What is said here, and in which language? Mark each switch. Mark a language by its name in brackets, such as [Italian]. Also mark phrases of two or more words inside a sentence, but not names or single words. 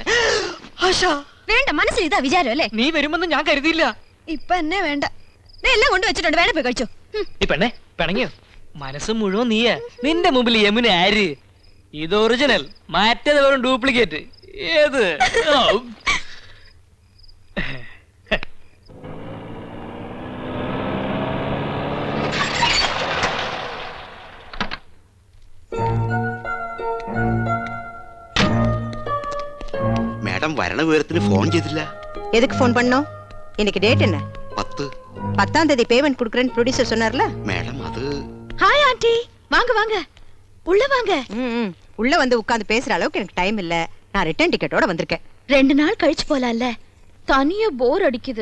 [Malayalam] വേണ്ട, മനസ്സിൽ ഇതാ വിചാരം അല്ലേ? നീ വരുമെന്ന് ഞാൻ കരുതിയില്ല. ഇപ്പൊ എന്നെ വേണ്ട. എല്ലാം കൊണ്ട് വെച്ചിട്ടുണ്ട്, വേണേ പോയി കഴിച്ചോ. ഈ പെണ്ണെ പിണങ്ങിയോ? മനസ്സ് മുഴുവൻ നീയാ. നിന്റെ മുമ്പിൽ യമുന ആര്? ഇത് ഒറിജിനൽ, മറ്റേത് വെറും ഡ്യൂപ്ലിക്കേറ്റ്. ഏത്? [Tamil] மேடம் வரண [Malayalam] விவரത്തിന് ഫോൺ ചെയ്തില്ല. [Tamil] எதுக்கு ஃபோன் பண்ணோம்? இன்னைக்கு டேட் என்ன? 10. 10ஆம் தேதி பேமெண்ட் கொடுக்கறேன்னு ப்ரொடியூசர் சொன்னார்ல. மேடம் அது. [English] hi aunty, [Tamil] வாங்க வாங்க, உள்ள வாங்க. உள்ள வந்து உட்கார்ந்து பேசுற அளவுக்கு எனக்கு டைம் இல்ல. நான் [English] return ticketoda [Tamil] வந்திருக்கேன். 2 நாள் கழிச்சு போலாம்ல, தனியா போர் அடிக்குது.